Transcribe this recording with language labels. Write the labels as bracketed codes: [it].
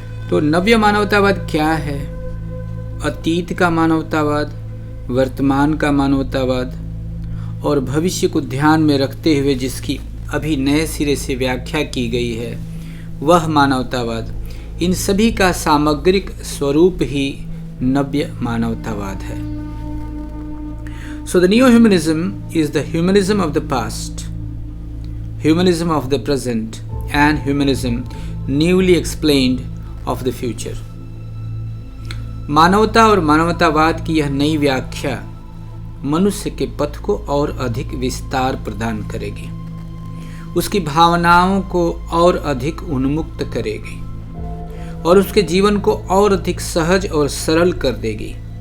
[hi] तो नव्य मानवतावाद क्या है? अतीत का मानवतावाद, वर्तमान का मानवतावाद और भविष्य को ध्यान में रखते हुए जिसकी अभी नए सिरे से व्याख्या की गई है वह मानवतावाद, इन सभी का सामग्रिक स्वरूप ही नव्य मानवतावाद है। [en] So the neo humanism is the humanism of the past, humanism of the present and humanism newly explained of the future। [hi] मानवता और मानवतावाद की यह नई व्याख्या मनुष्य के पथ को और अधिक विस्तार प्रदान करेगी, उसकी भावनाओं को और अधिक उन्मुक्त करेगी और उसके जीवन को और अधिक सहज और सरल कर देगी।